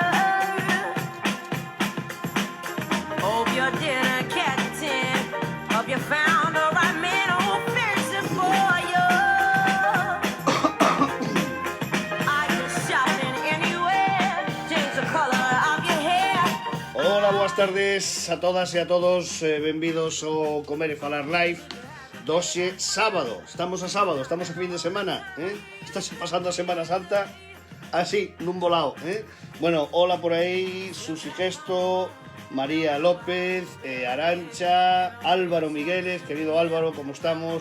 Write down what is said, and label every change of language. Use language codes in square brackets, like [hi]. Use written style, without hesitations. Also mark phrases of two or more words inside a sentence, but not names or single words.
[en] Hope you didn't catch it. Hope you found the right man who'll fix it for you. Are you shopping anywhere? Change the color of your hair. [gl] Hola, boas tardes a todas e a todos, benvidos ao Comer e Falar Live doxe sábado. Estamos a sábado, estamos a fin de semana, Estás pasando a Semana Santa así, nun volao, Bueno, hola por aí, Susi Gesto, María López, Arancha, Álvaro Migueles, querido Álvaro, como estamos?